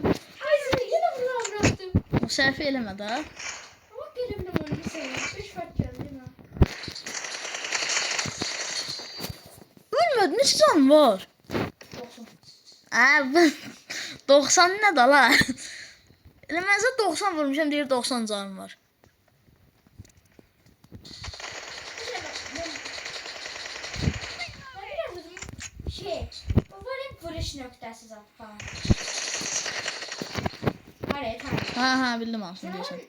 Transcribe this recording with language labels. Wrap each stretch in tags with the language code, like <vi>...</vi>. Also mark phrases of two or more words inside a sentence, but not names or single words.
<tr>Ay seni yine buradan bıraktım. O selfie eleme daha. Ama elimden onu bir seviyorum. 3 fark geldi değil mi? Ölmedin hiç can var. 90. Abi 90 ne da la?</tr> <az>Elə mən sizə 90 vurmuşam deyir 90 canım var.</az> <tr>Bu böyle vuruş noktası zaten. Hayır, tamam. Ha bildim aslında Sen</tr> <az>deyirsən.</az>